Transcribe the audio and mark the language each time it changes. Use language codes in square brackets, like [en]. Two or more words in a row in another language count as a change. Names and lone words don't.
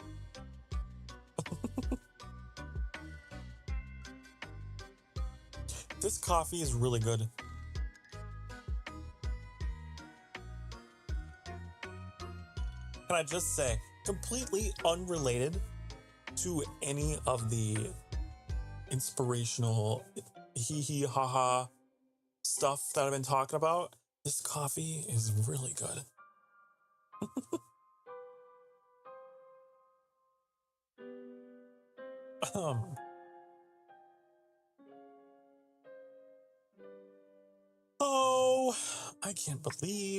[en] This coffee is really good. Can I just say, completely unrelated to any of the inspirational hee ha ha stuff that I've been talking about, this coffee is really good. Oh, I can't believe.